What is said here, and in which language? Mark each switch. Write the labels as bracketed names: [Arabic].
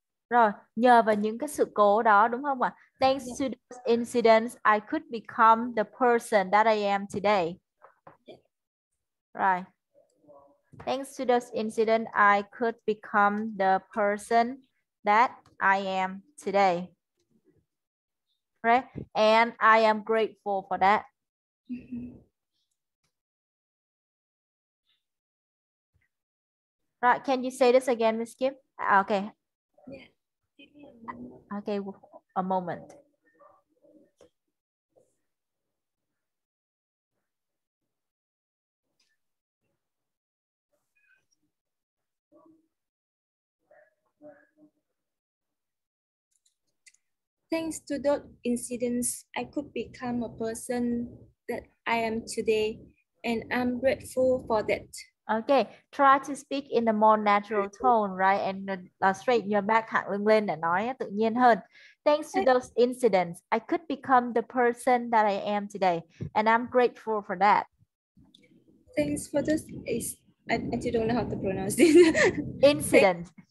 [Vietnamese] Rồi, nhờ vào những cái sự cố đó, đúng không ạ? [English] Thanks to those incidents, I could become the person that I am today. Right. Thanks to those incidents, I could become the person that I am today. Right? And I am grateful for that. Right, can you say this again, Miss Kim? Okay. Okay, a moment. Thanks to those incidents, I could become a person that I am today, and I'm grateful for that. Okay, try to speak in a more natural tone, right? And straighten your back, [Vietnamese] thẳng lưng lên để nói tự nhiên hơn. [English] Thanks to those incidents, I could become the person that I am today, and I'm grateful for that. Thanks for those I don't know how to pronounce this. Incidents.